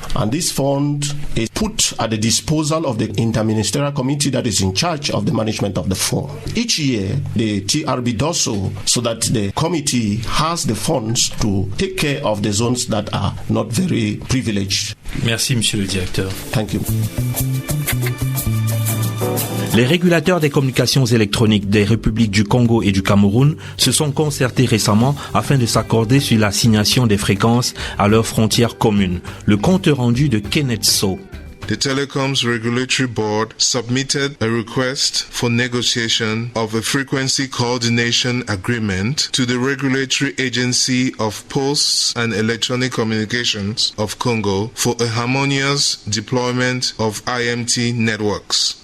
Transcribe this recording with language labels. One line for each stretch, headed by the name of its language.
English: And this fund is put at the disposal of the interministerial committee that is in charge of the management of the fund. Each year, the TRB does so that the committee has the funds to take care of the zones that are not very privileged.
French: Merci, monsieur le directeur.
English: Thank you.
French: Les régulateurs des communications électroniques des républiques du Congo et du Cameroun se sont concertés récemment afin de s'accorder sur l'assignation des fréquences à leurs frontières communes. Le compte rendu de Kenneth So.
English: The Telecoms Regulatory Board submitted a request for negotiation of a frequency coordination agreement to the Regulatory Agency of Posts and Electronic Communications of Congo for a harmonious deployment of IMT networks.